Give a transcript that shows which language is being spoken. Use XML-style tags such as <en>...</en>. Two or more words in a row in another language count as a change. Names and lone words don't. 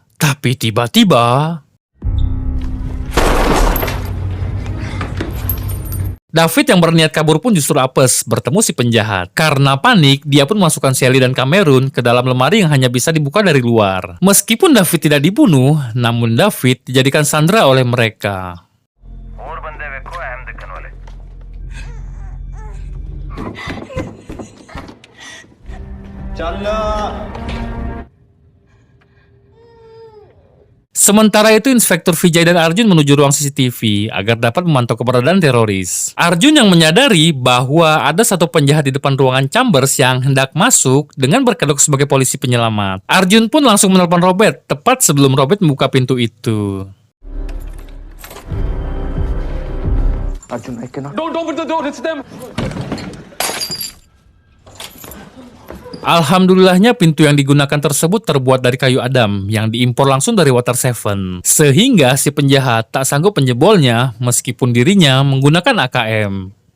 <id>Tapi tiba-tiba David yang berniat kabur pun justru apes bertemu si penjahat. Karena panik, dia pun masukkan Sally dan Cameron ke dalam lemari yang hanya bisa dibuka dari luar. Meskipun David tidak dibunuh, namun David dijadikan sandera oleh mereka.</id> <pa>ਔਰ ਬੰਦੇ ਵੇਖੋ ਅਹਿਮ ਦਿਖਣ ਵਾਲੇ</pa> <id>Sementara itu, Inspektur Vijay dan Arjun menuju ruang CCTV agar dapat memantau keberadaan teroris. Arjun yang menyadari bahwa ada satu penjahat di depan ruangan chambers yang hendak masuk dengan berkedok sebagai polisi penyelamat. Arjun pun langsung menelpon Robert tepat sebelum Robert membuka pintu itu.</id> <en>Arjun, I cannot. Don't open the door, it's them!</en> <id>Alhamdulillahnya pintu yang digunakan tersebut terbuat dari kayu adam yang diimpor langsung dari Water Seven. Sehingga si penjahat tak sanggup menjebolnya meskipun dirinya menggunakan AKM.</id>